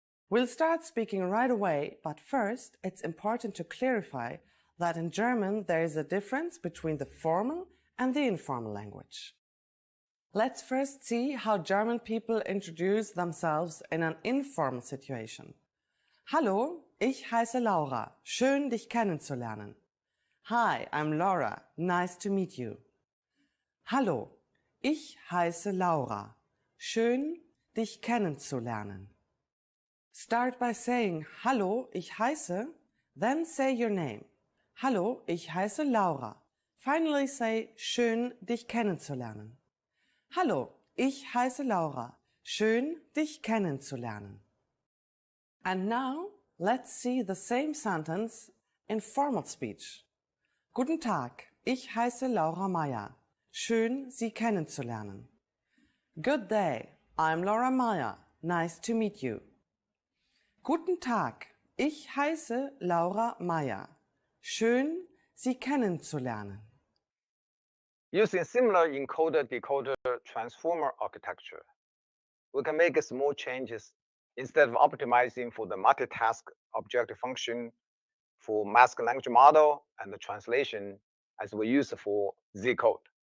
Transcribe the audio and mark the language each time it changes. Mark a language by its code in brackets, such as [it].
[en] We'll start speaking right away, but first, it's important to clarify that in German there is a difference between the formal and the informal language. Let's first see how German people introduce themselves in an informal situation. [de] Hallo, ich heiße Laura. Schön, dich kennenzulernen. [en] Hi, I'm Laura. Nice to meet you. [de] Hallo, ich heiße Laura. Schön, dich kennenzulernen. [en] Start by saying, [de] Hallo, ich heiße, [en] then say your name. [de] Hallo, ich heiße Laura. [en] Finally say, [de] schön, dich kennenzulernen. Hallo, ich heiße Laura. Schön, dich kennenzulernen. [en] And now, let's see the same sentence in formal speech. [de] Guten Tag, ich heiße Laura Meyer. Schön, Sie kennenzulernen. [en] Good day, I'm Laura Meyer. Nice to meet you. [de] Guten Tag, ich heiße Laura Meyer. Schön, Sie kennenzulernen. [en] Using similar encoder-decoder transformer architecture, we can make small changes instead of optimizing for the multitask objective function for masked language model and the translation as we use for Z-code.